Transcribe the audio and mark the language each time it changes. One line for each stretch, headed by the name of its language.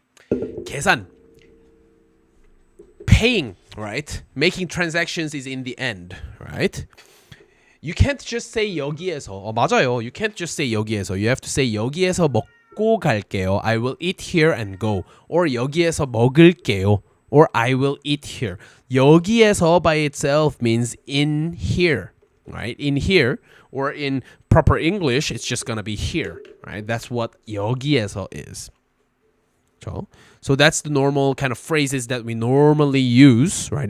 English: 계산. Paying, right? Making transactions is in the end, right? You can't just say 여기에서.
Korean: 맞아요.
English: You can't just say 여기에서. You have to say
Korean: 여기에서 먹고 갈게요.
English: I will eat here and go.
Korean: Or 여기에서 먹을게요.
English: Or I will eat here. 여기에서 by itself means in here, right? In here. Or in proper English, it's just going to be here, right? That's what 여기에서 is. So that's the normal kind of phrases that we normally use, right?